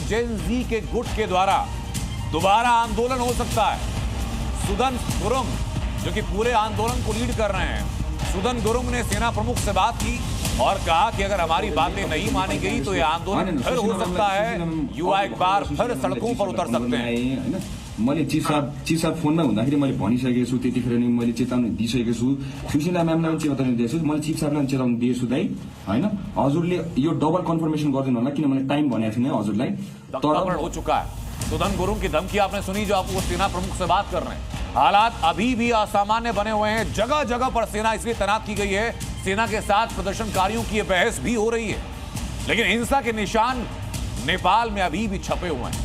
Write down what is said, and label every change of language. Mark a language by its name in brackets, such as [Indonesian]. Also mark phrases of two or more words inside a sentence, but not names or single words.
[Hindi] जेन जी के गुट के द्वारा दोबारा आंदोलन हो सकता है। सुदन गुरुंग, जो कि पूरे आंदोलन को लीड कर रहे हैं, सुदन गुरुंग ने सेना प्रमुख से बात की और कहा कि अगर हमारी बातें नहीं मानी गई तो यह आंदोलन फिर हो सकता है। युवा एक बार फिर सड़कों पर उतर सकते हैं। [Nepali] मैले चिफ साहब फोनमा हुँदाखेरि मैले भनिसकेको छु, त्यतिखेर नि मैले चेतावनी दिइसकेको छु। सुशीला म्यामलाई पनि चेतावनी दिएको छु, मैले चिफ साहबलाई पनि चेतावनी दिएको छु दाइ, होइन। हजुरले यो [English] double confirmation [Nepali] गरिदिनु होला, किनभने टाइम भनेको थिएन हजुरलाई। [Hindi] तर हो चुका है। सुदन गुरुंग की धमकी आपने सुनी, जो आपको सेना प्रमुख से बात कर रहे हैं। हालात अभी भी असामान्य बने हुए हैं। जगह जगह पर सेना इसलिए तैनात की गई है, सेना के साथ प्रदर्शनकारियों की बहस भी हो रही है। लेकिन हिंसा के निशान नेपाल में अभी भी छपे हुए हैं।